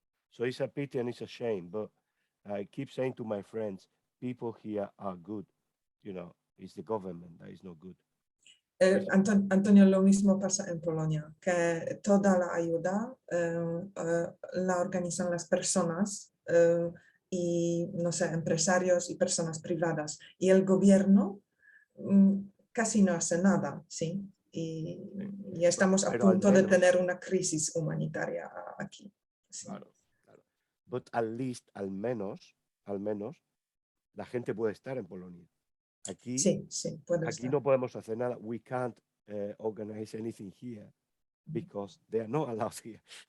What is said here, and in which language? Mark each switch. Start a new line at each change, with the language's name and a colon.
English: So it's a pity and it's a shame. But I keep saying to my friends, people here are good. You know, it's the government that is not good.
Spanish: Antonio, lo mismo pasa en Polonia, que toda la ayuda la organizan las personas y, no sé, empresarios y personas privadas. Y el gobierno casi no hace nada, ¿sí? Y estamos a punto de tener una crisis humanitaria aquí. Sí. Claro. But al menos, la gente puede estar en Polonia. Aquí, Sí, sí, puede aquí estar. no podemos hacer nada.
English: We can't organize anything here because they are not allowed here.